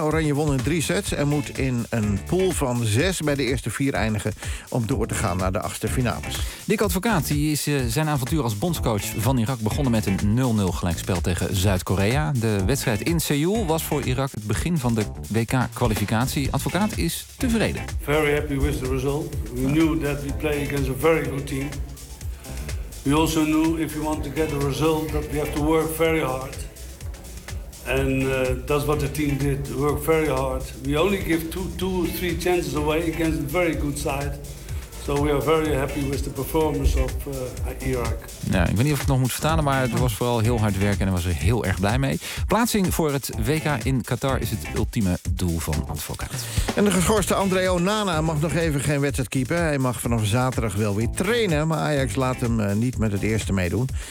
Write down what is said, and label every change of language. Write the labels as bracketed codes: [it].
[nl] Oranje won in 3 sets en moet in een pool van 6 bij de eerste 4 eindigen om door te gaan naar de 8e finales. Dick Advocaat die is zijn avontuur als bondscoach van Irak begonnen met een 0-0 gelijkspel tegen Zuid-Korea. De wedstrijd in Seoul was voor Irak het begin van de WK kwalificatie. Advocaat is tevreden. [en] Very happy with the result. We knew that we play against a very good team. We also knew if you want to get the result that we have to work very hard. And that's what the team did. Work very hard. We only give two, three chances away against a very good side. So we are very happy with the performance of Irak. [nl] Ja, ik weet niet of ik het nog moet vertalen, maar het was vooral heel hard werken en hij was er heel erg blij mee. Plaatsing voor het WK in Qatar is het ultieme doel van Advocaat. En de geschorste André Onana mag nog even geen wedstrijd keepen. Hij mag vanaf zaterdag wel weer trainen, maar Ajax laat hem niet met het eerste meedoen.